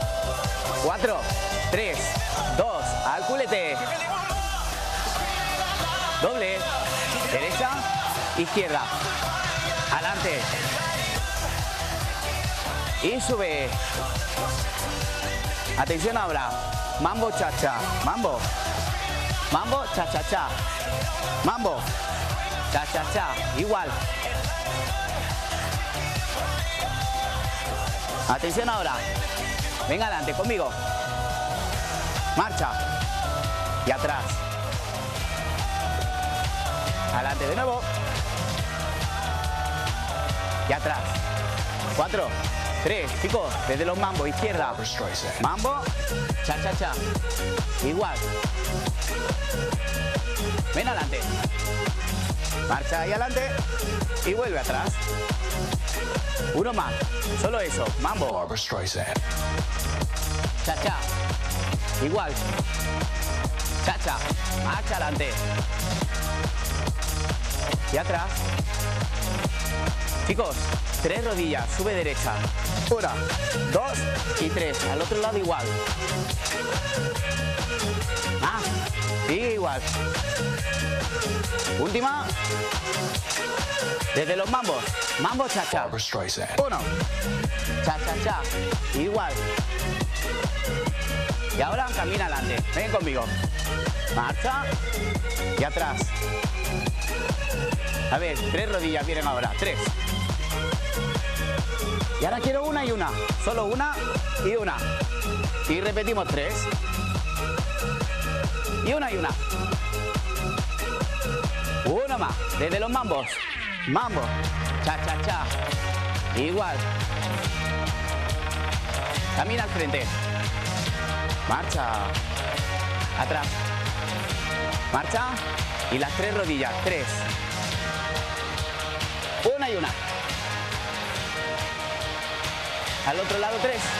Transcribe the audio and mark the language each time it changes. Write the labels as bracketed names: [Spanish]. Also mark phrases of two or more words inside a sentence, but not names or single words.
[Spanish] 4, 3, 2. Al culete. Doble. Derecha. Izquierda. Adelante. Y sube. Atención ahora. Mambo cha-cha. Mambo. Mambo cha-cha-cha. Mambo. Cha-cha-cha. Igual. Atención ahora. Venga adelante conmigo. Marcha. Y atrás. Adelante de nuevo. Y atrás. 4, 3, chicos, desde los mambos, izquierda. Mambo, cha-cha-cha. Igual. Ven adelante. Marcha ahí adelante. Y vuelve atrás. Uno más. Solo eso. Mambo. Cha-cha. Igual. Cha-cha. Marcha adelante. Y atrás. Chicos, 3 rodillas, sube derecha. 1, 2 y 3. Al otro lado igual. Más. Sigue igual. Última. Desde los mambos. Mambo cha-cha. 1. Cha-cha-cha. Igual. Y ahora camina adelante. Ven conmigo. Marcha. Y atrás. A ver, 3 rodillas vienen ahora. 3. Y ahora quiero una y una. Solo una y una. Y repetimos 3. Y una y una. Uno más. Desde los mambos. Mambo. Cha-cha-cha. Igual. Camina al frente. Marcha. Atrás. Marcha. Y las 3 rodillas. 3. Una y una. Al otro lado 3.